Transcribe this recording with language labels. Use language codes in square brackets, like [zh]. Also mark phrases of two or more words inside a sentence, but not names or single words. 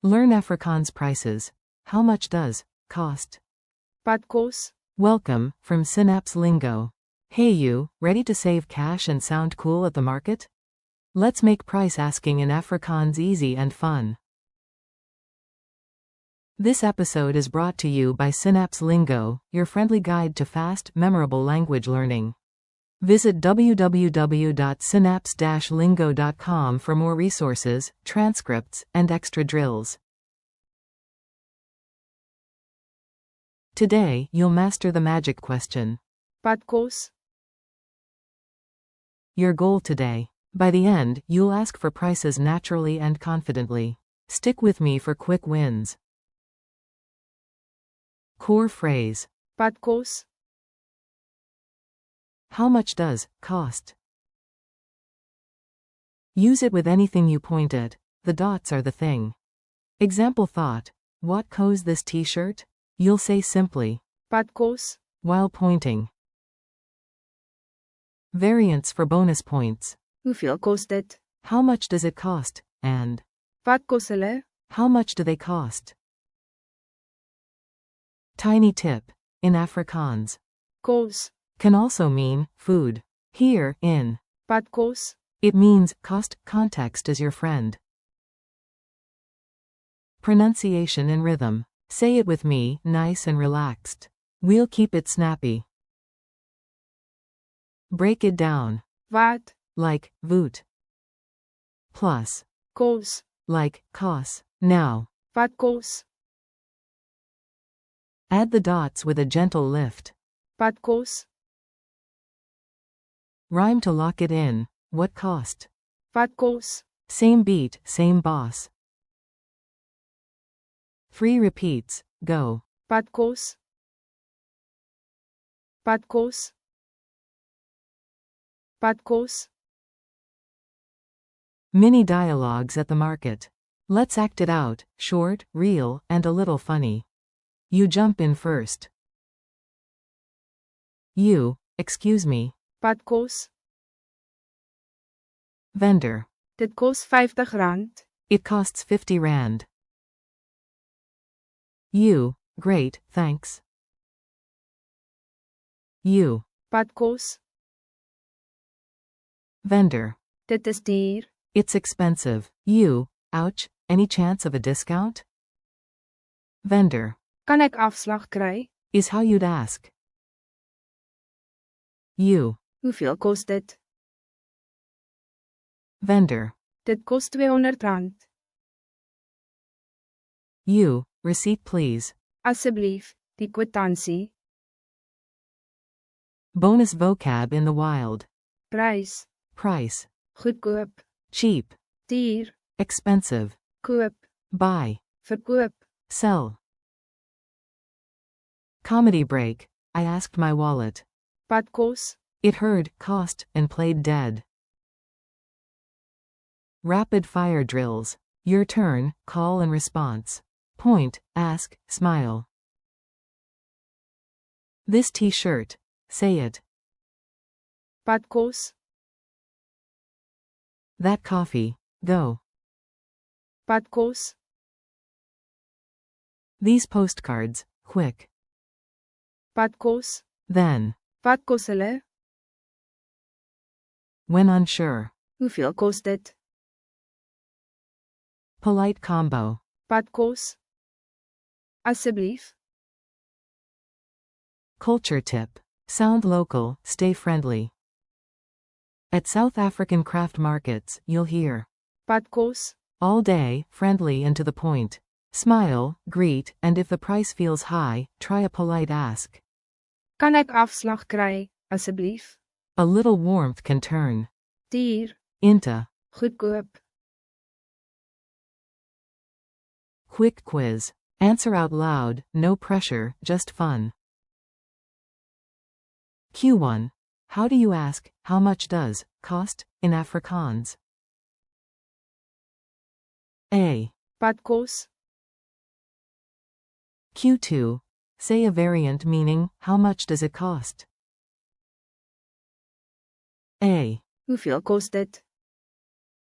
[en] Learn Afrikaans prices. How much does cost? [af] Wat kos? [en] Welcome, from Synapse Lingo. Hey you, ready to save cash and sound cool at the market? Let's make price asking in Afrikaans easy and fun. This episode is brought to you by Synapse Lingo, your friendly guide to fast, memorable language learning. Visit www.synapse-lingo.com for more resources, transcripts, and extra drills. Today, you'll master the magic question. [af] Wat kos? [en] Your goal today. By the end, you'll ask for prices naturally and confidently. Stick with me for quick wins. Core phrase. [af] Wat kos? [en] How much does cost? Use it with anything you point at. The dots are the thing. Example thought. What kos this t-shirt? You'll say simply, [af] Wat kos? [en] while pointing. Variants for bonus points. [af] Hoeveel kos dit? [en] How much does it cost? And [af] Wat kos hulle? [en] how much do they cost? Tiny tip. In Afrikaans, Kos. can also mean food. Here, in [af] Wat kos? [en] it means cost. Context is your friend. Pronunciation and rhythm. Say it with me, nice and relaxed. We'll keep it snappy. Break it down. Wat? Like, voot. Plus, Kos. like, kos. Now, [af] Wat kos? [en] add the dots with a gentle lift. [af] Wat kos? [en] Rhyme to lock it in. What cost? [af] Wat kos? [en] Same beat, same boss. 3 repeats. Go. [af] Wat kos? Wat kos? Wat kos? [en] Mini dialogues at the market. Let's act it out, short, real, and a little funny. You jump in first. You, excuse me. [af] Wat kos? [en] Vendor. [af] Dit kos R50. [en] It costs 50 rand. You, great, thanks. You, [af] Wat kos? [en] vendor. [af] Dit is duur. [en] It's expensive. You, ouch, any chance of a discount? Vendor. [af] Kan ek afslag kry? [en] Is how you'd ask. You, [af] Hoeveel kos dit? [en] vendor. [af] Dit kos R200. [en] You, receipt please. [af] Asseblief, die kwitansie. [en] Bonus vocab in the wild. Prys. Price. Goedkoop. Cheap. Duur. Expensive. Koop. Buy. Verkoop. Sell. Comedy break. I asked my wallet. [af] Wat kos? [en] It heard, cost, and played dead. Rapid fire drills. Your turn, call and response. Point, ask, smile. This t-shirt. Say it. [af] Wat kos? [en] That coffee. Go. [af] Wat kos? [en] These postcards. Quick. [af] Wat kos? [en] Then. [af] Wat kos hulle? [en] When unsure. [af] Hoeveel kos dit? [en] Polite combo. [af] Wat kos? Asseblief. [en] Culture tip. Sound local, stay friendly. At South African craft markets, you'll hear [af] Wat kos? [en] all day, friendly and to the point. Smile, greet, and if the price feels high, try a polite ask. [af] Kan ek afslag kry, asseblief? [en] A little warmth can turn Duur. into Goedkoop. quick quiz. Answer out loud, no pressure, just fun. Q1. How do you ask, how much does cost in Afrikaans? A. [af] Wat kos? [en] Q2. Say a variant meaning, how much does it cost? A. [af] Hoeveel kos dit?